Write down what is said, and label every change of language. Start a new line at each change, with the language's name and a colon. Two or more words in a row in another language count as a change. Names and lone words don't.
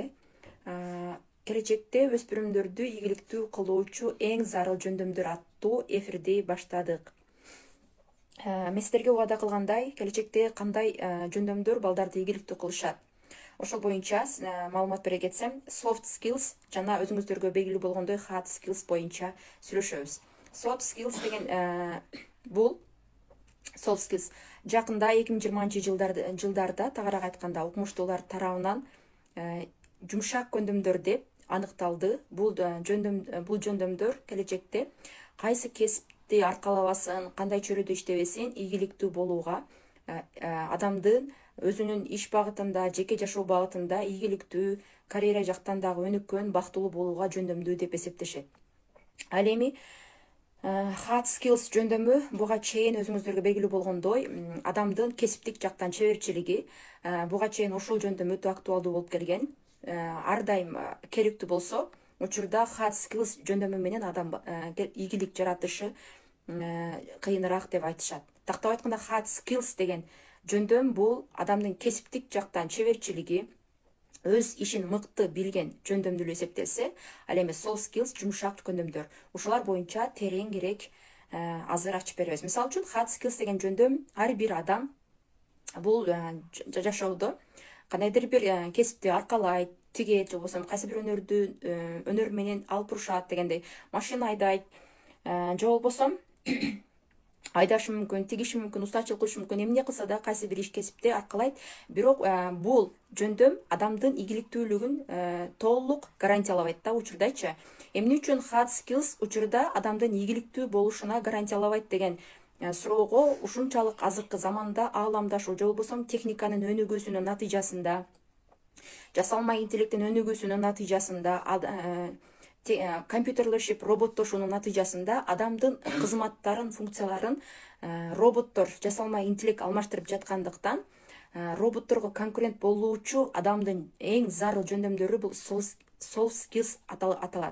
Kyrgyz: Келечекте өспүрүмдөрдү ийгиликтүү кылуучу эң зарыл жөндөмдөр аттуу эфирди баштадык. Мен сиздерге убада кылгандай, келечекте кандай жөндөмдөр балдарды ийгиликтүү кылышат. Ошол боюнча маалымат бере кетсем,
English: soft skills
Kyrgyz: жана өзүңүздөргө белгилүү болгондой
English: hard skills
Kyrgyz: боюнча сүйлөшөбүз.
English: Soft skills
Kyrgyz: деген бул
English: soft skills
Kyrgyz: жакында 2020-жылдарда тагыраак айтканда укмуштуулар тарабынан жумшак көндүмдөр деп аныкталды. Бул жөндөмдөр келечекте кайсы кесипти аркалабасын, кандай чөйрөдө иштебесин ийгиликтүү болууга, адамдын өзүнүн иш багытында, жеке жашоо багытында ийгиликтүү, карьера жактан дагы өнүккөн, бактылуу болууга жөндөмдүү деп эсептешет. Ал эми
English: hard skills
Kyrgyz: жөндөмү буга чейин өзүңүздөргө белгилүү болгондой, адамдын кесиптик жактан чеберчилиги, буга чейин ушул жөндөм өтө актуалдуу болуп келген. Ар дайым керектүү болсо, учурда
English: hard skills
Kyrgyz: жөндөмү менен адам ийгилик жаратышы кыйыныраак деп айтышат. Тактап айтканда,
English: hard skills
Kyrgyz: деген жөндөм бул адамдын кесиптик жактан чеберчилиги, өз ишин мыкты билген жөндөмдүү эсептелсе, ал эми
English: soft skills
Kyrgyz: жумшак көндүмдөр. Ушулар боюнча тереңирээк азыр ачып беребиз. Мисалы үчүн,
English: hard skills
Kyrgyz: деген жөндөм ар бир адам бул жашоодо кандайдыр бир кесипти аркалайт, тигет, же болбосо кайсы бир өнөр менен алып урушат дегендей, машина айдайт, же болбосо айдашы мүмкүн, тигиши мүмкүн, устачылык кылышы мүмкүн, эмне кылса да кайсы бир иш кесипти аркалайт. Бирок бул жөндөм адамдын ийгиликтүүлүгүн толук гарантиялабайт да учурдачы. Эмне үчүн
English: hard skills
Kyrgyz: учурда адамдын ийгиликтүү болушуна гарантиялабайт деген суроого ушунчалык азыркы заманда ааламдашуу, же болбосо техниканын өнүгүүсүнүн натыйжасында, жасалма интеллекттин өнүгүүсүнүн натыйжасында, компьютерлешип, роботтошуунун натыйжасында адамдын кызматтарын, функцияларын роботтор, жасалма интеллект алмаштырып жаткандыктан, роботторго конкурент болуучу адамдын эң зарыл жөндөмдөрү бул
English: soft skills
Kyrgyz: аталат.